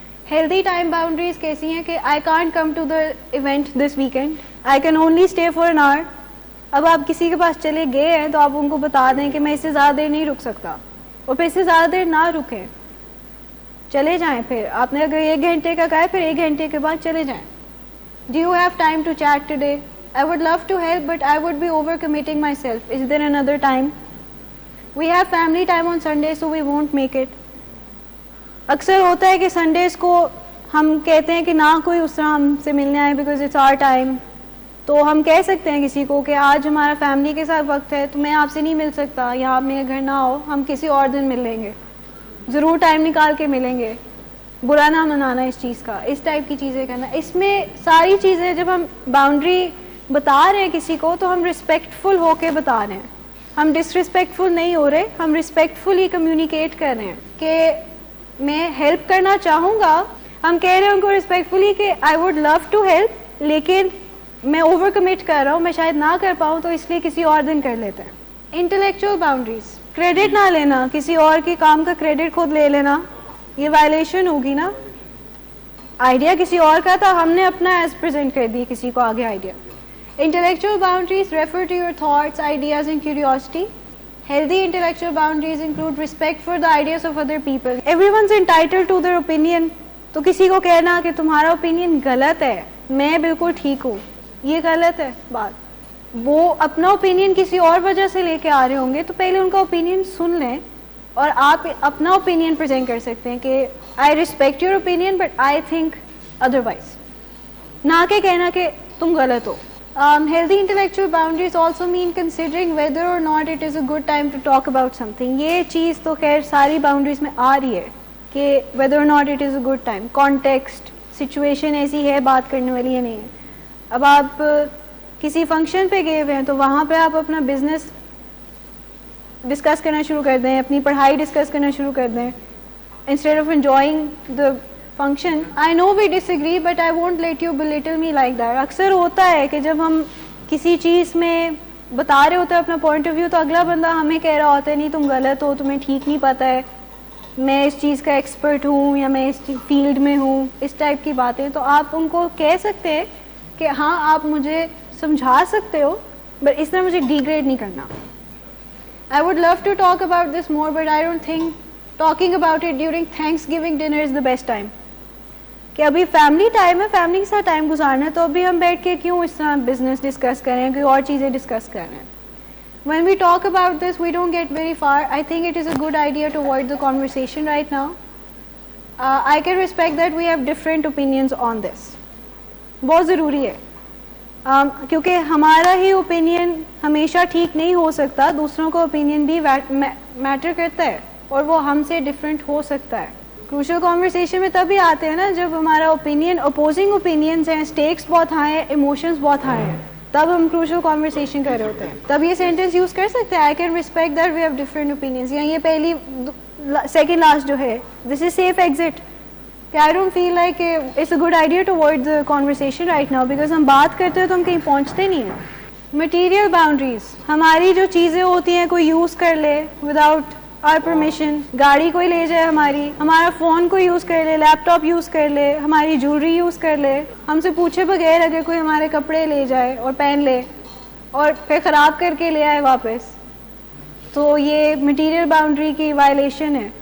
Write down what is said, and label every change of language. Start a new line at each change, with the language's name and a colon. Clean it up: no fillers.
English: healthy time boundaries
Urdu: کیسی ہیں کہ
English: I can't come to the event this weekend, I can only stay for an hour.
Urdu: اب آپ کسی کے پاس چلے گئے ہیں تو آپ ان کو بتا دیں کہ میں اس سے زیادہ دیر نہیں رک سکتا, اور پھر اس سے زیادہ دیر نہ رکیں, چلے جائیں. پھر آپ نے اگر 1 گھنٹے کا کہا ہے پھر 1 گھنٹے کے بعد چلے جائیں.
English: Do you have time to chat today? I would love to help, but I would be overcommitting myself. Is there another time? We have family time on Sunday, so we won't make it.
Urdu: اکثر ہوتا ہے کہ Sundays کو ہم کہتے ہیں کہ نہ کوئی اس طرح ہم سے ملنے آئے
English: because it's our time.
Urdu: تو ہم کہہ سکتے ہیں کسی کو کہ آج ہمارا فیملی کے ساتھ وقت ہے تو میں آپ سے نہیں مل سکتا, یا آپ میرے گھر نہ ہو, ہم کسی اور دن مل لیں گے, ضرور ٹائم نکال کے ملیں گے. برا نہ منانا اس چیز کا, اس ٹائپ کی چیزیں کرنا. اس میں ساری چیزیں جب ہم باؤنڈری بتا رہے ہیں کسی کو تو ہم رسپیکٹفل ہو کے بتا رہے ہیں, ہم ڈسرسپیکٹفل نہیں ہو رہے, ہم رسپیکٹفلی کمیونیکیٹ کر رہے ہیں کہ میں ہیلپ کرنا چاہوں گا. ہم کہہ رہے ہیں ان کو رسپیکٹفلی کہ
English: I would love to help,
Urdu: لیکن میں اوور کمٹ کر رہا ہوں, میں شاید نہ کر پاؤں, تو اس لیے کسی اور دن کر لیتے ہیں. انٹلیکچوئل باؤنڈریز, کریڈٹ نہ لینا, کسی اور کے کام کا کریڈٹ خود لے لینا, یہ وائلیشن ہوگی نا. آئیڈیا کسی اور کا تھا, ہم نے اپنا ایز پریزنٹ کر دی کسی کو آگے idea.
English: Intellectual boundaries refer to your thoughts, ideas and curiosity. Healthy intellectual boundaries include respect for the ideas of other people. Everyone's entitled to their opinion.
Urdu: تو کسی کو کہنا کہ تمہارا opinion غلط ہے, میں بالکل ٹھیک ہوں, یہ غلط ہے بات. وہ اپنا opinion کسی اور وجہ سے لے کے آ رہے ہوں گے تو پہلے ان کا opinion سن لیں, اور آپ اپنا opinion present کر سکتے ہیں کہ
English: I respect your opinion but I think otherwise.
Urdu: نہ کہ کہنا کہ تم غلط ہو.
English: Healthy intellectual boundaries also mean considering whether or not it is a good time to talk about something.
Urdu: یہ چیز تو خیر ساری باؤنڈریز میں آ رہی ہے کہ
English: whether or not it is a good time,
Urdu: context, situation ایسی ہے بات کرنے والی ہے نہیں ہے. اب آپ کسی فنکشن پہ گئے ہوئے ہیں تو وہاں پہ آپ اپنا بزنس ڈسکس کرنا شروع کر دیں, اپنی پڑھائی ڈسکس کرنا شروع کر دیں,
English: instead of enjoying the function. I know we disagree but I won't let you belittle me like that.
Urdu: اکثر ہوتا ہے کہ جب ہم کسی چیز میں بتا رہے ہوتے ہیں اپنا پوائنٹ آف ویو تو اگلا بندہ ہمیں کہہ رہا ہوتا ہے نہیں تم غلط ہو, تمہیں ٹھیک نہیں پتہ ہے, میں اس چیز کا ایکسپرٹ ہوں یا میں اس فیلڈ میں ہوں, اس ٹائپ کی باتیں. تو آپ ان کو کہہ سکتے ہیں کہ ہاں آپ مجھے سمجھا سکتے ہو بٹ اس طرح مجھے ڈیگریڈ نہیں کرنا.
English: I would love to talk about this more but I don't think talking about it during Thanksgiving dinner is the best time.
Urdu: کہ ابھی فیملی ٹائم ہے, فیملی کے ساتھ ٹائم گزارنا ہے, تو ابھی ہم بیٹھ کے کیوں اس طرح بزنس ڈسکس کریں, کوئی اور چیزیں ڈسکس کر رہے ہیں.
English: when we talk about this, we don't get very far. I think it is a good idea to avoid the conversation right now. I can respect that we have different opinions on this.
Urdu: بہت ضروری ہے کیونکہ ہمارا ہی opinion ہمیشہ ٹھیک نہیں ہو سکتا, دوسروں کا اوپینین بھی میٹر کرتا ہے اور وہ ہم سے ڈفرینٹ ہو سکتا ہے. کروشل کانورسیشن میں تبھی آتے ہیں نا جب ہمارا اوپینین اپوزنگ اوپینینز ہیں, اسٹیکس بہت ہائی ہیں, ایموشنز بہت ہائی ہیں, تب ہم کروشل کانورسیشن کر رہے ہوتے ہیں.
English: تب یہ sentence use
Urdu: کر سکتے ہیں,
English: I can respect that we have different opinions, یا یہ پہلی سیکنڈ لاسٹ جو ہے, this is safe exit. I don't feel like it's a good idea to avoid the conversation right now because
Urdu: ہم بات کرتے ہیں تو ہم کہیں پہنچتے نہیں ہیں. Material boundaries, ہماری جو چیزیں ہوتی ہیں کوئی یوز کر لے
English: without our permission,
Urdu: گاڑی کوئی لے جائے ہماری, ہمارا فون کوئی یوز کر لے, لیپ ٹاپ یوز کر لے, ہماری جویلری یوز کر لے, ہم سے پوچھے بغیر اگر کوئی ہمارے کپڑے لے جائے اور پہن لے اور پھر خراب کر کے لے آئے واپس, تو یہ مٹیریل باؤنڈری کی وائلیشن ہے.